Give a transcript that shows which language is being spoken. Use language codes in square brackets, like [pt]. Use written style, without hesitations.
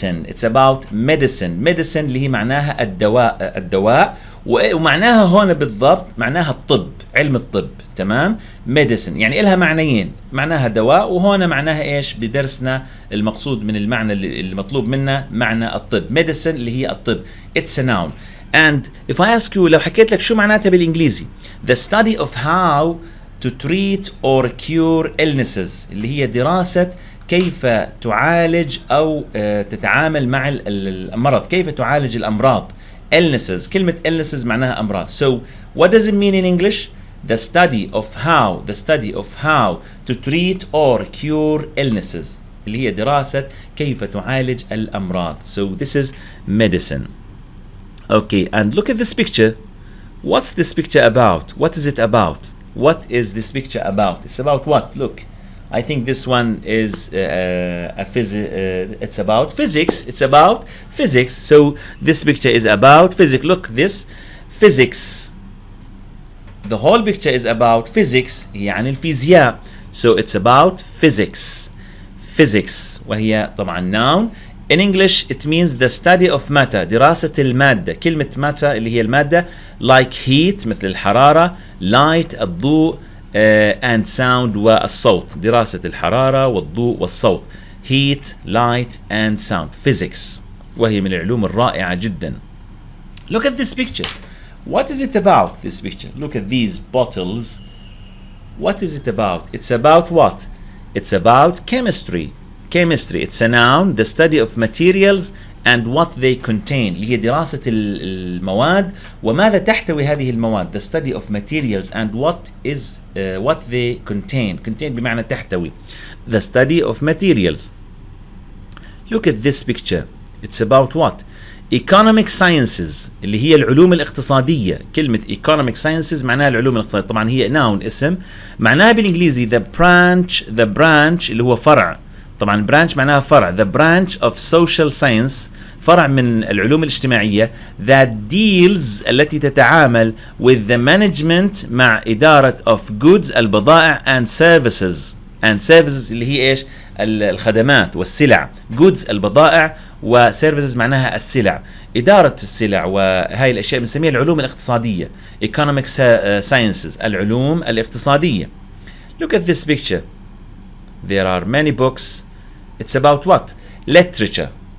[en] It's about medicine [ar] اللي هي معناها الدواء ومعناها هون بالضبط معناها الطب، علم الطب. تمام. medicine يعني إلها معنيين، معناها دواء وهون معناها إيش بدرسنا المقصود من المعنى اللي مطلوب منا معنى الطب. medicine اللي هي الطب. [en] It's a noun. And if I ask you [ar] لو حكيت لك شو معناتها بالإنجليزي [en] the study of how to treat or cure illnesses [ar] اللي هي دراسة كيف تعالج أو تتعامل مع المرض، كيف تعالج الأمراض. [en] illnesses كلمة illnesses [ar] معناها أمراض. [en] So what does it mean in English? the study of how to treat or cure illnesses [ar] اللي هي دراسة كيف تعالج الأمراض. [en] So this is medicine. Okay, and look at this picture. What's this picture about? What is it about? What is this picture about? It's about what? Look, I think this one is it's about physics. It's about physics. So this picture is about physics. Look, this physics. The whole picture is about physics. [ar] هي عن الفيزياء. [en] So it's about physics. Physics. [ar] وهي طبعا noun. [en] In English it means the study of matter. [ar] دراسة المادة. كلمة matter اللي هي المادة [en] like heat [ar] مثل الحرارة, light الضوء, [en] and sound [ar] والصوت. دراسة الحرارة والضوء والصوت. [en] Heat, light and sound. Physics. [ar] وهي من العلوم الرائعة جدا. [en] Look at this picture. What is it about, this picture? Look at these bottles. What is it about? It's about what? It's about chemistry. Chemistry. It's a noun, the study of materials and what they contain. [ar] اللي هي دراسة المواد وماذا تحتوي هذه المواد. [en] The study of materials and what they contain. [ar] Contain بمعنى تحتوي. [en] The study of materials. Look at this picture. It's about what? [ar] Economic sciences اللي هي العلوم الاقتصادية. كلمة economic sciences معناها العلوم الاقتصادية. طبعا هي noun اسم. معناها بالإنجليزي the branch اللي هو فرع. طبعا branch معناها فرع. The branch of social science فرع من العلوم الاجتماعية that deals التي تتعامل with the management مع إدارة of goods البضائع and services. [en] And services [ar] اللي هي إيش؟ الخدمات والسلع. goods البضائع و services معناها السلع. إدارة السلع وهاي الأشياء بنسميها العلوم الاقتصادية. economic sciences العلوم الاقتصادية. [en] Look at this picture. There are many books. It's about what? Literature.